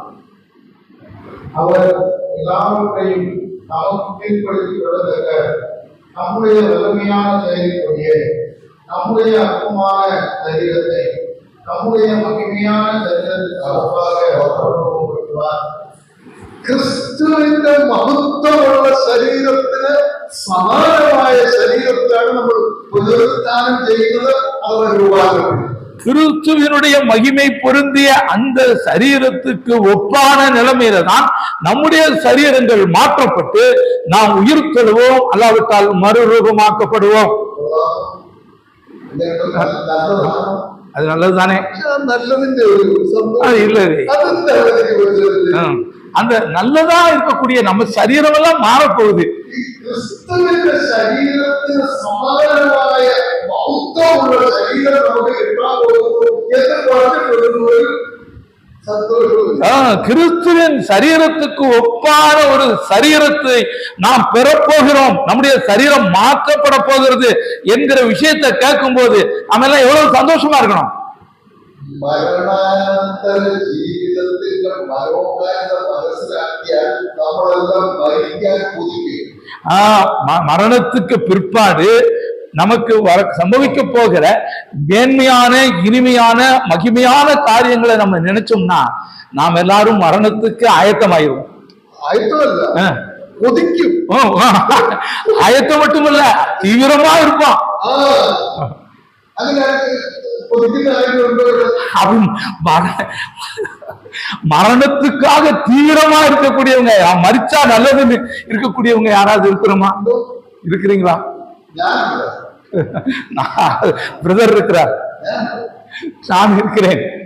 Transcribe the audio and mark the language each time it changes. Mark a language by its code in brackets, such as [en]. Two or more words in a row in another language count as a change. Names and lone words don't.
[ta] அவர் எல்லாவற்றையும் நமக்கு கீழ்ப்படுத்திக் கொள்ளத்தக்க நம்முடைய வலிமையான செயலின்படியே நம்முடைய அற்பமான சரீரத்தை நம்முடைய மகிமையான சரீரத்துக்கு ஒப்பாக [ml] ക്രിസ്തുവിന്റെ മഹത്വമുള്ള ശരീരത്തിന് സമാനമായ ശരീരത്തിലാണ് നമ്മൾ പുനരുത്ഥാനം ചെയ്യുന്നത്. അവർ രൂപാന്തരം [ta] கிறிஸ்துவினுடைய மகிமை பொருந்திய அந்த சரீரத்துக்கு ஒப்பான நிலைமையில தான் நம்முடைய சரீரங்கள் மாற்றப்பட்டு நாம் உயிர் கொள்வோம், அல்லாவிட்டால் மறுரூபமாக்கப்படுவோம். அது நல்லதுதானே? [ml] നല്ലതിന്റെ ഒരു [ta] அது இல்லை, அந்த நல்லதா இருக்கக்கூடிய நம்ம சரீரம் எல்லாம் மாறப்போகுது. [ml] ക്രിസ്തുവിന്റെ ശരീരത്തിന് സമാനമായ മഹത്വമുള്ള ശരീരം നമുക്ക് കിട്ടാൻ പോകുന്നു എന്ന് പറഞ്ഞിട്ടുള്ള സന്തോഷവും [ta] கிறிஸ்துவின் சரீரத்துக்கு ஒப்பான ஒரு சரீரத்தை நாம் பெறப்போகிறோம், நம்முடைய சரீரம் மாற்றப்பட போகிறது என்கிற விஷயத்தை கேட்கும் போது நம்ம எல்லாம் எவ்வளவு சந்தோஷமா இருக்கணும். [ml] മരണാനന്തര ജീവിതത്തിന്റെ മനോഹാരിത മനസ്സിലാക്കിയാൽ നമ്മളെല്ലാം മരിക്കാൻ കൊതിക്കും. [ta] மரணத்துக்கு பிற்பாடு நமக்கு சம்பவிக்க போகிற மேன்மையான இனிமையான மகிமையான காரியங்களை நம்ம நினைச்சோம்னா நாம் எல்லாரும் மரணத்துக்கு ஆயத்தமாயிருவோம். [ml] ആയിട്ടല്ല കൊതിക്കും. [ta] ஆயத்தம் மட்டுமல்ல, தீவிரமா இருப்போம். [ml] അങ്ങനെ കൊതിക്കുന്ന [ta] மரணத்துக்காக தீவிரமா இருக்கக்கூடியவங்க, மரிச்சா நல்லதுன்னு இருக்கக்கூடியவங்க யாராவது இருக்கிறோமா? இருக்கிறீங்களா? பிரதர் இருக்கிறார், நான் இருக்கிறேன்.